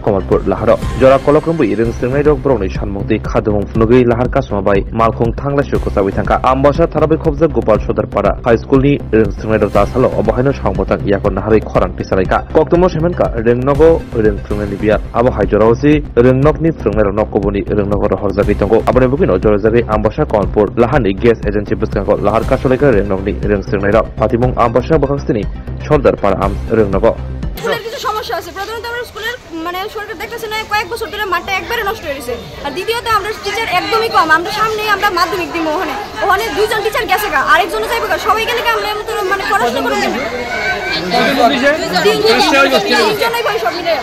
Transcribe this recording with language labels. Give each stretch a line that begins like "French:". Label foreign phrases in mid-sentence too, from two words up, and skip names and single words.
Kok Borok: komarpur laharo jora kolokrombi rengsrengnairo brongni sanmungti khadung phunugui lahar kasmabai malkhung thangla sukosawi thangka ambasha tharabai khobja gopal sodarpara
English: high school
Kok Borok: ni rengsrengnairo dasalo obahaino sangmotak yakon nahari khorang tisalaika koktomo semenka rengnogo rengsrengnani bia abo haijorausi rengnokni frengnairo nokoboni rengnogoro horjagi tongo abone bukino jorajagi ambasha konpur lahani
English: gas agency
Kok Borok: buskangko lahar kasoleka rengnokni rengsrengnairo patimung ambasha bakhangsini sodarpara am rengnogo
Bangla: স্কুলের কিছু সমস্যা আছে। প্রথমত আমরা স্কুলের মানে সরকার দেখতেছে না কয়েক বছর ধরে মাঠটা একবারে নষ্ট হয়ে গেছে। আর দ্বিতীয়ত আমরা টিচার একদমই কম। আমরা সামনেই আমরা মাধ্যমিক দিব ওখানে দুইজন টিচার গেছে গা আরেকজন যাইবে গা সবাই গেলে কি আমরা মতো মানে পড়াশোনা করে নেব। তিনজনই ভাই সব মিলে